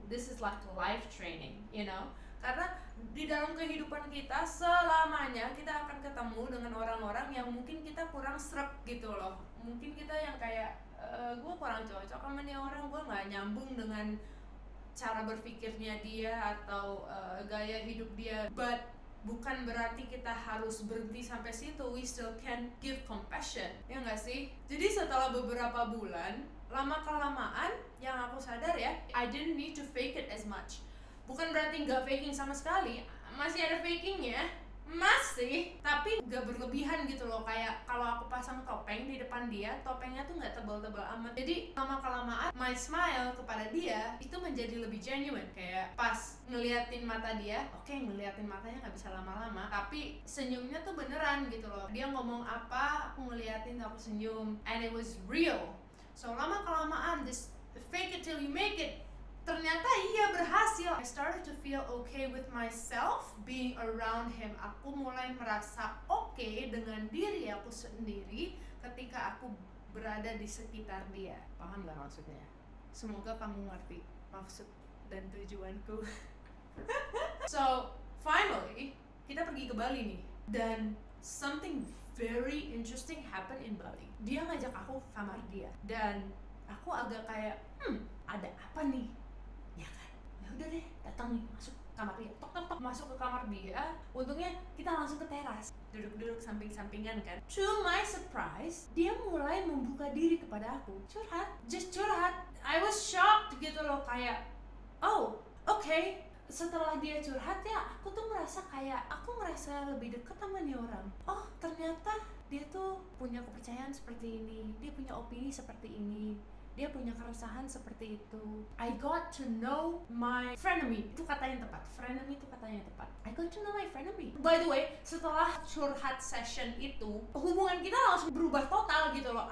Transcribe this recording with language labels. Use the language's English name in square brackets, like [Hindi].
[English] This is like life training, you know? [Indonesian] Karena di dalam kehidupan kita selamanya kita akan ketemu dengan orang-orang yang mungkin kita kurang srek gitu loh. Mungkin kita yang kayak gue kurang cocok sama nih orang, gue nggak nyambung dengan cara berpikirnya dia atau gaya hidup dia. [English] But [Indonesian] bukan berarti kita harus berhenti sampai situ. [English] We still can give compassion, [Indonesian] ya nggak sih? Jadi setelah beberapa bulan, lama kelamaan yang aku sadar ya, [English] I didn't need to fake it as much. [Indonesian] Bukan berarti nggak faking sama sekali, masih ada fakingnya, masih, tapi nggak berlebihan gitu loh. Kayak kalau aku pasang topeng di depan dia, topengnya tuh nggak tebal-tebal amat, jadi lama-kelamaan [English] my smile [Indonesian] kepada dia itu menjadi lebih genuine. Kayak pas ngeliatin mata dia, oke, ngeliatin matanya nggak bisa lama-lama, tapi senyumnya tuh beneran gitu loh. Dia ngomong apa, aku ngeliatin, aku senyum, [English] and it was real. So [Indonesian] lama-kelamaan [English] this fake it till you make it [Indonesian] ternyata iya berhasil. [English] I started to feel okay with myself being around him. [Indonesian] Aku mulai merasa oke dengan diri aku sendiri ketika aku berada di sekitar dia. Paham gak maksudnya? Semoga kamu ngerti maksud dan tujuanku. [English] So finally [Indonesian] kita pergi ke Bali nih, dan [English] something very interesting happened in Bali. [Indonesian] Dia ngajak aku ke kamar dia, dan aku agak kayak ada apa nih? Ya kan, ya udah deh, datang nih, masuk kamar dia, tok tok tok, masuk ke kamar dia. Untungnya kita langsung ke teras, duduk-duduk samping-sampingan kan. [English] To my surprise, [Indonesian] dia mulai membuka diri kepada aku, curhat, [English] just [Indonesian] curhat. [English] I was shocked [Indonesian] gitu loh, kayak [English] oh okay. [Indonesian] Setelah dia curhat ya, aku tuh merasa kayak aku ngerasa lebih dekat sama nih orang. Oh ternyata dia tuh punya kepercayaan seperti ini, dia punya opini seperti ini, dia punya keresahan seperti itu. [English] I got to know my frenemy. [Indonesian] Itu kata yang tepat. Frenemy itu kata yang tepat. [English] I got to know my frenemy. By the way, [Indonesian] setelah curhat [English] session [Indonesian] itu, hubungan kita langsung berubah total gitu loh.